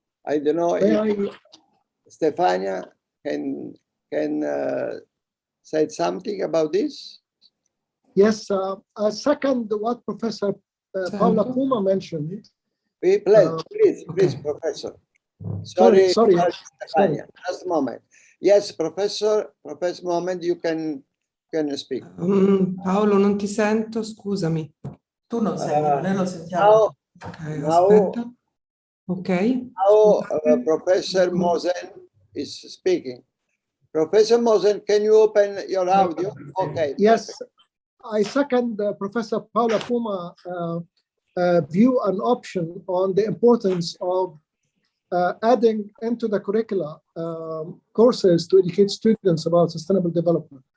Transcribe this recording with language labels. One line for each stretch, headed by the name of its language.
English: I don't know if Stefania can say something about this. Yes, I second what Professor Paola Puma mentioned. Please, okay. Professor. Sorry, Stefania. Sorry. Just a moment. Yes, Professor Moment, you can speak.
Italian: Paolo, non ti sento, scusami. Tu non senti, noi lo sentiamo. Ok, aspetta. Ok.
English: Now Professor Mohsen is speaking. Professor Mohsen, can you open your audio? Okay. Yes, perfect. I second Professor Paola Puma view and option on the importance of adding into the curricula courses to educate students about sustainable development.